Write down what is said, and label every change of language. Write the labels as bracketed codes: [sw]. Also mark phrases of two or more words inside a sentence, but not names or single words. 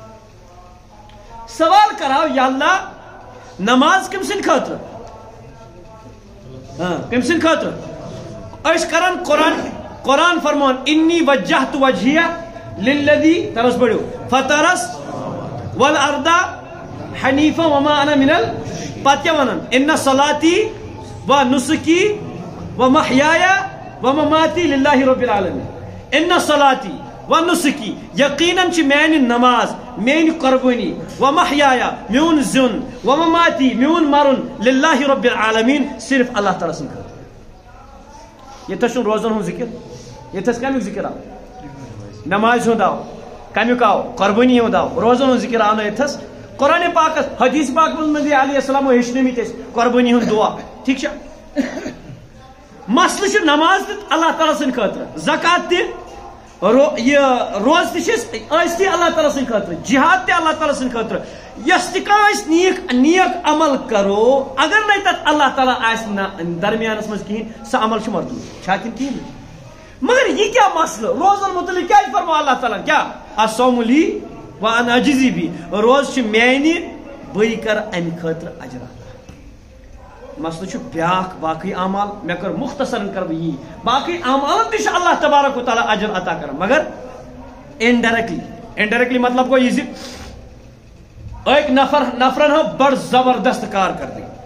[ks] سوال کراو یا اللہ نماز کٔمۍ سٕنٛدِ خٲطرٕ کٔمۍ سٕنٛدِ خٲطرٕ أسۍ کران قرآن فرمان [ar] انی وجہت وجہیہ للذی ترس بڑھو فطرس والارض حنیفا وما انا من [ks] پتہٕ کیٛاہ ونان [ar] ان صلاتی و نسکی و محیایا ومماتی للہ رب العالمین ان صلاتی و نسکی [ks] یقیناً چھ میانی نماز میانی قربانی و محیایا میون زن و مماتی میون مرن [ar] للہ رب العالمین [ks] صرف اللہ تعالیٰ سن خاطر یہ چھُنہٕ روزن ہُنٛد ذکر یتھس کمیُک ذکر آو نماز ہُنٛد آو کمیُک آو قربانی ہُنٛد آو روزن ہُنٛد ذکر آو نہٕ یتھس قرآن پاکس حدیث پاک منٛز علیہ السلام ہیٚچھنٲومٕتۍ أسۍ قربانی ہُنٛد دعا ٹھیک چھا مسلہٕ چھُ نماز تہِ اللہ تعالیٰ سٕنٛدِ خٲطرٕ زکات تہِ یہ روز تہِ ٲسۍ اللہ تعالیٰ سٕنٛدِ خٲطرٕ جہاد تہِ اللہ تعالیٰ سٕنٛدِ خٲطرٕ یۄس تہِ کانٛہہ أسۍ نیک عمل کرو اگر نَے تتھ اللہ تعالیٰ آسہِ درمیانس منٛز کِہیٖنۍ سُہ عمل چھُ مردوٗد چھا کِنہٕ کِہیٖنۍ مگر یہِ کیٛاہ مسلہٕ روزن متعلق کیٛازِ فرمو اللہ تعالیٰ کیٛاہ [ar] الصوم لی وانا اجزی بی [ks] روز چھُ میانہِ بٕے کرٕ امہِ خٲطرٕ اجر مسلہٕ چھُ بیاکھ باقٕے اعمال مےٚ کٔر مختصرن کرٕ بہٕ یی باقٕے اعمالن تہِ چھُ اللہ تبارک و تعالیٰ اجر عطا کران مگر انڈائریکٹلی مطلب گوٚو یہِ زِ أکۍ نفرن ہٲو بڑ زبردست کارکردگی